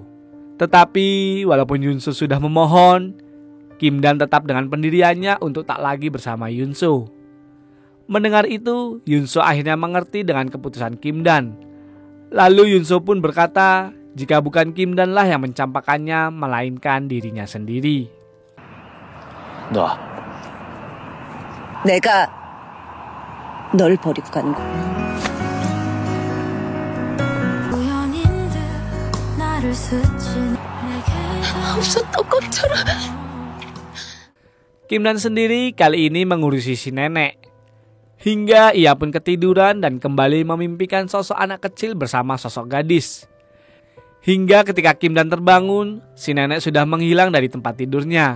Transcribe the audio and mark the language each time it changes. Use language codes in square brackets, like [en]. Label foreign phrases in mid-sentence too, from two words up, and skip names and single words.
[id] Tetapi walaupun Yunso sudah memohon, Kim Dan tetap dengan pendiriannya untuk tak lagi bersama Yunso. Mendengar itu, Yunso akhirnya mengerti dengan keputusan Kim Dan. Lalu Yunso pun berkata jika bukan Kim Dan lah yang mencampakannya, melainkan dirinya sendiri. [ko] 너 내가 널 버리고 간 거야. 없었던 것처럼. [id] Kim Dan sendiri kali ini mengurusi si nenek. Hingga ia pun ketiduran dan kembali memimpikan sosok anak kecil bersama sosok gadis. Hingga ketika Kim Dan terbangun, si nenek sudah menghilang dari tempat tidurnya.